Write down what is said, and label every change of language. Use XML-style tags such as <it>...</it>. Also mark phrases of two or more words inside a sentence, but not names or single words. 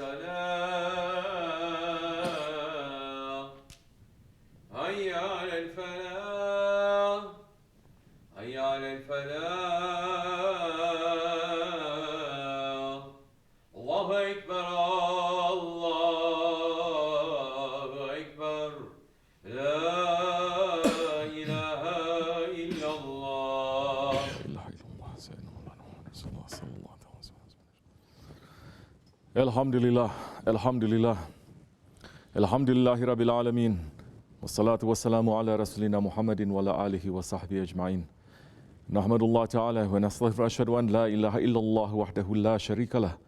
<ar>الصلاة حي على الفلاح حي على الفلاح الله أكبر الله أكبر لا إله إلا الله الحمد لله، الحمد لله، الحمد لله رب العالمين. والصلاة والسلام على رسولنا محمد وعلى آله وصحبه أجمعين. نحمد الله تعالى ونستغفر أشهد أن لا إله إلا الله وحده لا شريك له.</ar>